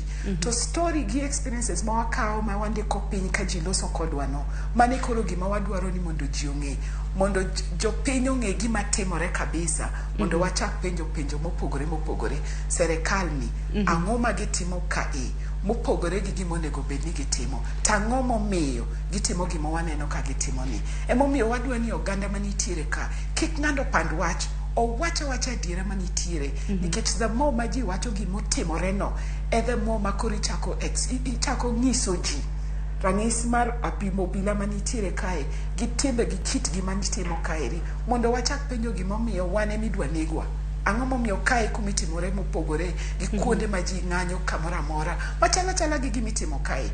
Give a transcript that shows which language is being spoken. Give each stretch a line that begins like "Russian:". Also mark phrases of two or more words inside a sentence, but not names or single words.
Luo (Kenya and Tanzania): To story gi experiences ma wakao ma wandiko piny ka ji loso kodwa no, mane koro gima wadwaro ni mondo ji ong'e, mondo jopiny ong'e gima timore kabisa, mondo wachak penjo mopogore. Serikal ni, ang'o ma gitimo kae, mopogore gi gima onego bed ni gitimo. Tang'o momiyo gitimo gima waneno ka gitimo ni. Emomiyo wadwa ni oganda manitiere ka, kik ng'ando pand wach, wacha diera manitiere. Nikech
English: the more
Luo (Kenya and Tanzania): ma ji wacho gimotimore no,
English: the more
Luo (Kenya and Tanzania): ma koro ichako ng'iso ji rang'isi mar apimo obila manitiere kae, gi timbe gi kit gima nitimo kaeri, mondo wachak penjo gimomiyo wane midwa negwa. Ang'o momiyo kae kumitimore mopogore gi kuonde ma ji ng'anyo kamora mora machala gi gimitimo kae.